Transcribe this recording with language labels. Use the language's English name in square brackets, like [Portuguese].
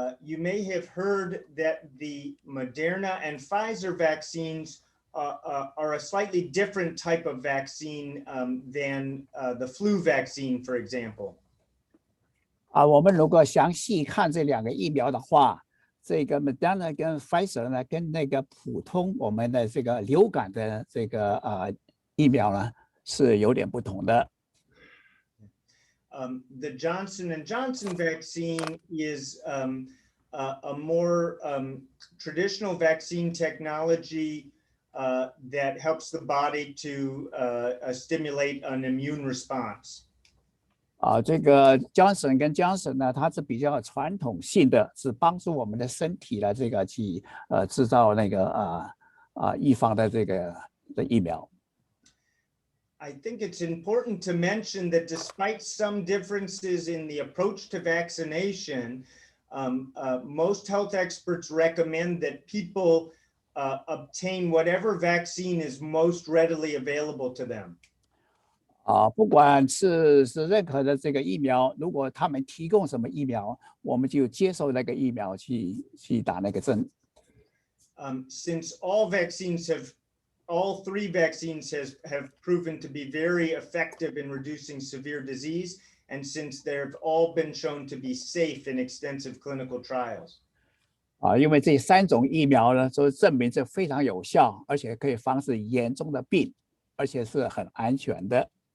[English] You may have heard that the Moderna and Pfizer vaccines are a slightly different type of vaccine than the flu vaccine, for example. [Chinese] 我们如果详细看这2个疫苗的话，这个 Moderna 跟 Pfizer 呢，跟那个普通我们的这个流感的这个疫苗呢，是有点不同的。 [English] The Johnson & Johnson vaccine is a more traditional vaccine technology that helps the body to stimulate an immune response. [Chinese] 这个 Johnson 跟 Johnson 呢，它是比较传统性的，是帮助我们的身体来这个去制造那个预防的这个的疫苗。 [English] I think it's important to mention that despite some differences in the approach to vaccination, most health experts recommend that people obtain whatever vaccine is most readily available to them. [Chinese] 不管是任何的这个疫苗，如果他们提供什么疫苗，我们就接受那个疫苗去打那个针。 [English] Since all three vaccines have proven to be very effective in reducing severe disease, and since they've all been shown to be safe in extensive clinical trials. [Chinese] 因为这3种疫苗呢，都证明是非常有效，而且可以防止严重的病，而且是很安全的。